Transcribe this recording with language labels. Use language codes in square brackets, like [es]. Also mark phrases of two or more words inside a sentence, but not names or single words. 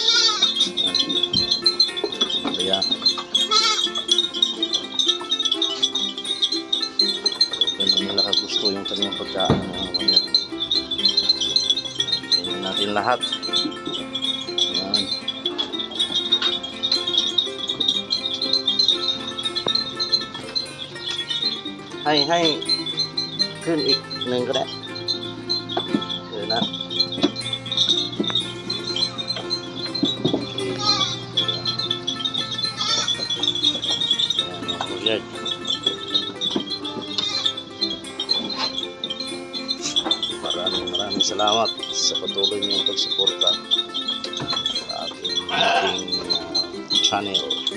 [tl] Kaya ganun nila kagusto yung kanyang pagkaan. Tingnan natin lahat. Ayan. [th] Hay ขึ้นอีกหนึ่งก็ได้เดี๋ยวนะ [tl] maraming salamat sa patuloy niyong pagsuporta sa ating channel.